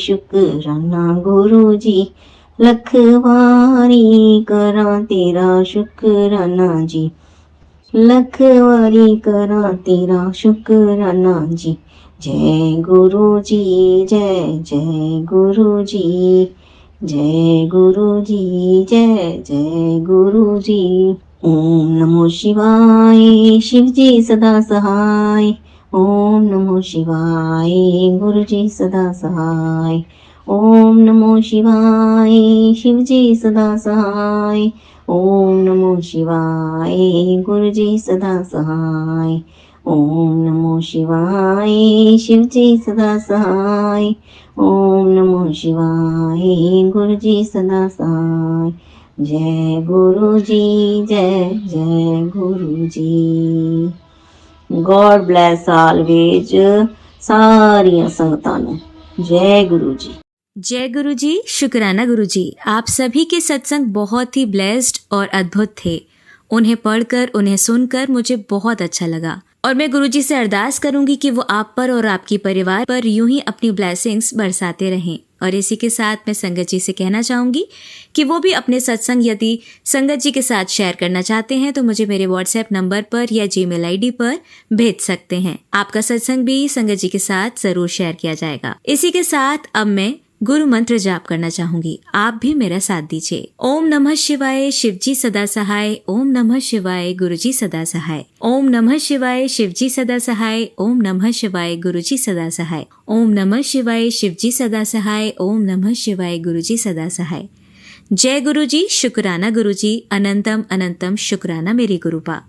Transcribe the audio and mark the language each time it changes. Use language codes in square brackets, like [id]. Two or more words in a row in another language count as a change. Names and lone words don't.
[pa] ਸ਼ੁਕਰਾਨਾ ਗੁਰੂ ਜੀ, ਲੱਖ ਵਾਰੀ ਕਰਾਂ ਤੇਰਾ ਸ਼ੁਕਰਾਨਾ ਜੀ, ਲੱਖ ਵਾਰੀ ਕਰਾਂ ਤੇਰਾ ਸ਼ੁਕਰਾਨਾ ਜੀ। ਜੈ ਗੁਰੂ ਜੀ, ਜੈ ਜੈ ਗੁਰੂ ਜੀ, ਜੈ ਗੁਰੂ ਜੀ, ਜੈ ਜੈ ਗੁਰੂ ਜੀ। ਓਮ ਨਮੋ ਸ਼ਿਵਾਏ, [hi] शिव जी सदा सहाय। ओम नमो शिवाय, गुरु जी सदा सहाय। ओम नमो शिवाय शिव जी सदा सहाय। ओम नमो शिवाय गुरु जी सदा सहाय। ओम नमो शिवाय शिव जी सदा सहाय। ओम नमो शिवाय गुरु जी सदा सहाय। जय गुरु जी, जय जय गुरु जी। [en] God bless always [pa] ਸਾਰੀਆਂ ਸੰਗਤਾਂ ਨੂੰ। [hi] जय गुरु जी। जय गुरु जी, शुक्राना गुरु जी। आप सभी के सत्संग बहुत ही ब्लेस्ड और अद्भुत थे। उन्हें पढ़कर, उन्हें सुनकर मुझे बहुत अच्छा लगा और मैं गुरु जी से अरदास करूंगी कि वो आप पर और आपके परिवार पर यूं ही अपनी ब्लेसिंग्स बरसाते रहें। और इसी के साथ मैं संगत जी से कहना चाहूंगी कि वो भी अपने सत्संग यदि संगत जी के साथ शेयर करना चाहते हैं तो मुझे मेरे व्हाट्सएप नंबर पर या जीमेल आईडी पर भेज सकते हैं। आपका सत्संग भी संगत जी के साथ जरूर शेयर किया जाएगा। इसी के साथ अब मैं गुरु मंत्र जाप करना चाहूंगी, आप भी मेरा साथ दीजिए। ओम नमः शिवाय शिवजी सदा सहाय। ओम नमः शिवाय गुरुजी सदा सहाय। ओम नमः शिवाय शिवजी सदा सहाय। ओम नमः शिवाय गुरुजी सदा सहाय। ओम नमः शिवाय शिवजी सदा सहाय। ओम नमः शिवाय गुरुजी सदा सहाय। जय गुरु जी, शुक्राना गुरु जी, अनंतम अनंतम शुक्राना मेरे गुरुपा।